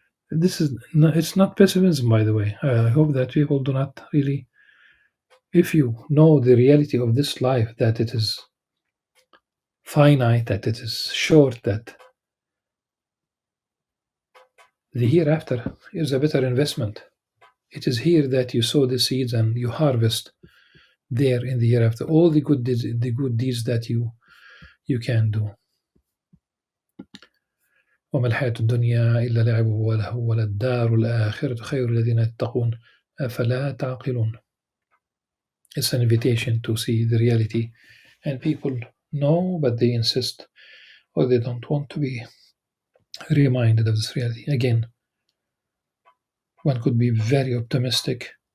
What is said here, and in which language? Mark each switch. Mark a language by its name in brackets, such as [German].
[English] It's not pessimism, by the way. I hope that people do not really, if you know the reality of this life, that it is finite, that it is short, that the hereafter is a better investment. It is here that you sow the seeds and you harvest there in the hereafter all the good deeds that you can do. [Arabic] وما الحياة الدنيا إلا لعب ولهو وللدار الآخرة خير الذين يتقون أفلا تعقلون. [English] It's an invitation to see the reality, and people know, but they insist or they don't want to be reminded of this reality. Again, one could be very optimistic.